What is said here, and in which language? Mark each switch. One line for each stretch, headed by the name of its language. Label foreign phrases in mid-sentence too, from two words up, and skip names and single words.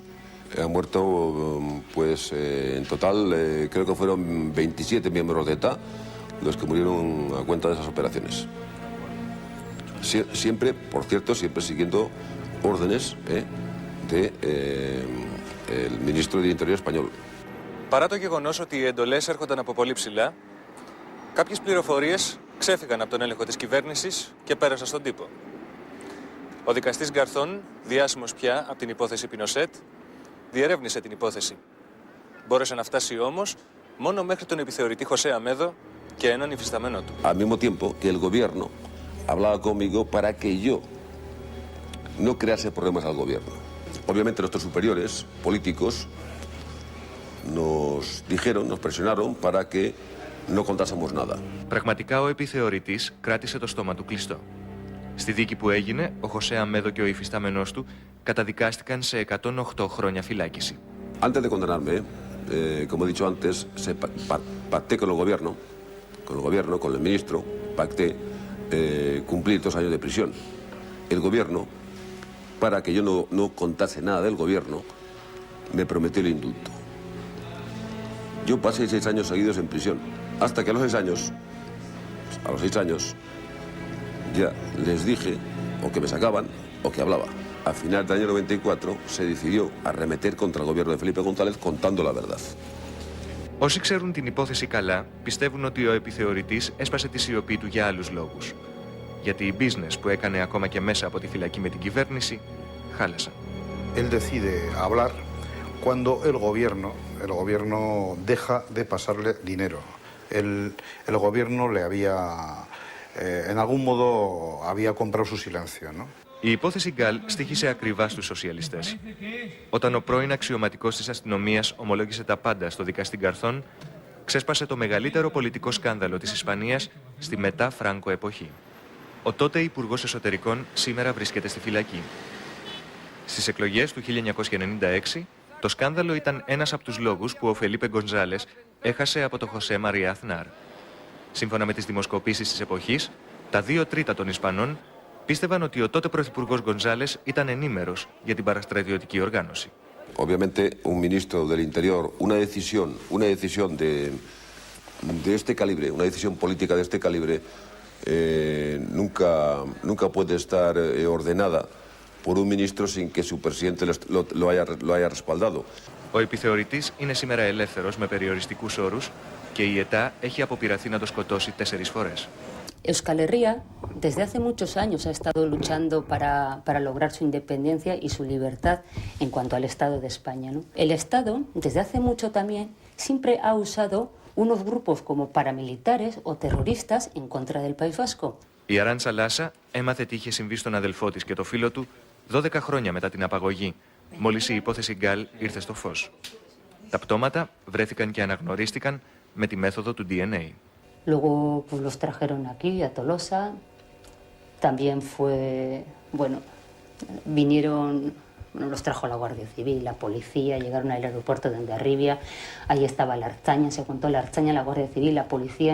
Spanish: Han muerto, pues, en total, creo que fueron 27 miembros de ETA los que murieron a cuenta de esas operaciones. Siempre, por cierto, siempre siguiendo órdenes del ministro del Interior español.
Greek: Παρά το γεγονός ότι οι εντολές έρχονταν από πολύ ψηλά, κάποιες πληροφορίες ξέφυγαν από τον έλεγχο της κυβέρνησης και πέρασαν στον τύπο. Ο δικαστής Γκαρθών, διάσημος πια από την υπόθεση Πινοσέτ, διερεύνησε την υπόθεση. Μπόρεσε να φτάσει όμως μόνο μέχρι τον επιθεωρητή José Amedo και έναν υφισταμένο του.
Spanish: Al mismo tiempo que el gobierno hablaba conmigo para que yo no crease problemas al gobierno. Obviamente nuestros superiores políticos nos dijeron, nos presionaron para que no contásemos nada.
Greek: Πραγματικά ο επιθεωρητής κράτησε το στόμα του κλειστό. Στη δίκη που έγινε, ο José Amedo και ο υφιστάμενός του καταδικάστηκαν σε 108 χρόνια φυλάκιση.
Spanish: Antes de condenarme, como he dicho antes, pacté con el gobierno, con el ministro, pacté cumplir 2 años de prisión. El gobierno, para que yo no contase nada del gobierno, me prometió el indulto. Yo pasé 6 años seguidos en prisión, hasta que a los 6 años, ya les dije o que me sacaban o que hablaba. A final del año 94 se decidió arremeter contra el gobierno de Felipe González contando la verdad.
Greek: Όσοι ξέρουν την υπόθεση καλά, πιστεύουν ότι ο επιθεωρητής έσπασε τη σιωπή του για άλλους λόγους. Γιατί οι business που έκανε ακόμα και μέσα από τη φυλακή με την κυβέρνηση, χάλασαν.
Spanish: Él decide hablar cuando el gobierno deja de pasarle dinero. El gobierno le había, en algún modo, había comprado su silencio, ¿no?
Greek: Η υπόθεση Γκάλ στοίχησε ακριβά στους σοσιαλιστές. Όταν ο πρώην αξιωματικός της αστυνομίας ομολόγησε τα πάντα στο δικαστή Γκαρθών, ξέσπασε το μεγαλύτερο πολιτικό σκάνδαλο της Ισπανίας στη μετά Φράνκο εποχή. Ο τότε Υπουργός Εσωτερικών σήμερα βρίσκεται στη φυλακή. Στις εκλογές του 1996, το σκάνδαλο ήταν ένας από τους λόγους που ο Φελίπε Γκονζάλες έχασε από το Χωσέ Μαρία Αθνάρ. Σύμφωνα με τις δημοσκοπήσεις της εποχής, τα 2/3 των Ισπανών πίστευαν ότι ο τότε πρωθυπουργός Γκονζάλες ήταν ενήμερος για την παραστρατιωτική οργάνωση.
Spanish: Obviamente, un ministro del Interior, una decisión de este calibre, una decisión política de este calibre, nunca puede estar ordenada por un ministro sin que su presidente lo haya respaldado.
Greek: Ο επιθεωρητής είναι σήμερα ελεύθερος με περιοριστικούς όρους και η ΕΤΑ έχει αποπειραθεί να το σκοτώσει 4 φορές.
Spanish: Euskal Herria desde hace muchos años ha estado luchando para lograr su independencia y su libertad en cuanto al Estado de España, ¿no? El Estado, desde hace mucho también, siempre ha usado unos grupos como paramilitares o terroristas en contra del País Vasco.
Greek: Η Αράντσα Λάσα έμαθε τι είχε συμβεί στον αδελφό της και το φίλο του 12 χρόνια μετά την απαγωγή, μόλις η υπόθεση Γκάλ ήρθε στο φως. Τα πτώματα βρέθηκαν και αναγνωρίστηκαν με τη μέθοδο του DNA.
Spanish: Luego pues, los trajeron aquí, a Tolosa. También fue, vinieron, los trajo la Guardia Civil, la policía, llegaron al aeropuerto de Hondarribia. Ahí estaba la Archaña, se contó la Archaña, la Guardia Civil, la policía.